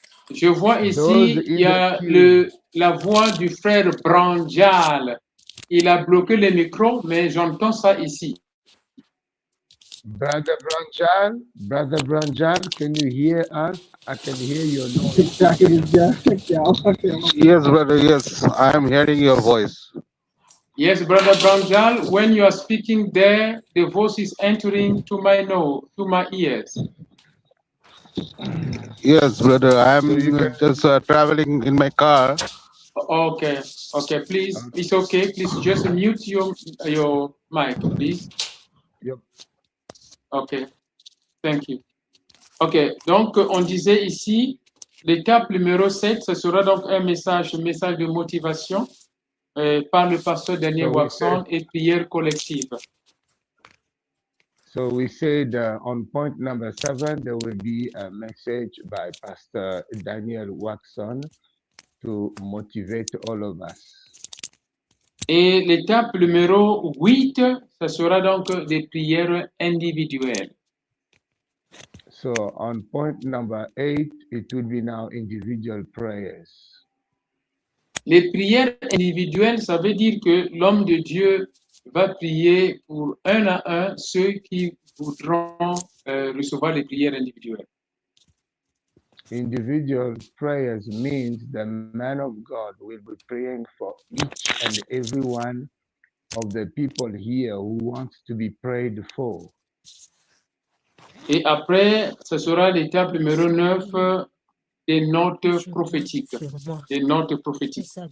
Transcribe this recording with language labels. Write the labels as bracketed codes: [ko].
[fr] Je vois ici, il y a la voix du frère Branjal. Il a bloqué le micro, mais j'entends ça ici. [en] Brother Branjal, can you hear us? I can hear your noise. Yes, brother, yes, I am hearing your voice. Yes, Brother Branjal, when you are speaking there, the voice is entering to my ears. Yes, brother, I am just traveling in my car. Okay, please, it's okay. Please just mute your mic, please. Yep. Okay, thank you. [fr] Ok, donc on disait ici, l'étape numéro 7, ce sera donc un message de motivation par le pasteur Daniel Waxon et prière collective. [en] So we said on point number 7, there will be a message by Pastor Daniel Waxon to motivate all of us. [fr] Et l'étape numéro 8, ce sera donc des prières individuelles. [en] So on point number 8, it will be now individual prayers. [fr] Les prières individuelles, ça veut dire que l'homme de Dieu va prier pour un à un ceux qui voudront recevoir les prières individuelles. [en] Individual prayers means the man of God will be praying for each and every one of the people here who wants to be prayed for. [fr] Et après, ce sera l'étape numéro 9, des notes prophétiques. Des notes prophétiques.